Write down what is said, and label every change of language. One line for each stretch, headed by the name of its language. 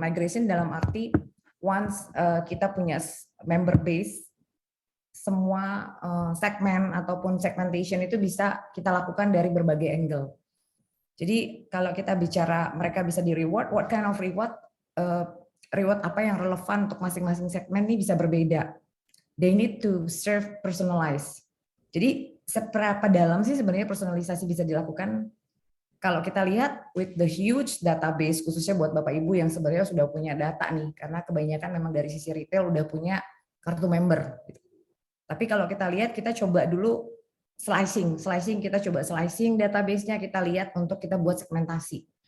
Indonesian: Migration dalam arti once kita punya member base, semua segmen ataupun segmentation itu bisa kita lakukan dari berbagai angle. Jadi kalau kita bicara mereka bisa di reward,
English: what kind of reward?
Indonesian: Reward apa yang relevan untuk masing-masing segmen ini bisa berbeda.
English: They need to serve personalized.
Indonesian: Jadi seberapa dalam sih sebenarnya personalisasi bisa dilakukan? Kalau kita lihat
English: with the huge database,
Indonesian: khususnya buat Bapak Ibu yang sebenarnya sudah punya data nih, karena kebanyakan memang dari sisi retail udah punya kartu member. Tapi kalau kita lihat, kita coba dulu slicing kita coba slicing database-nya, kita lihat untuk kita buat segmentasi.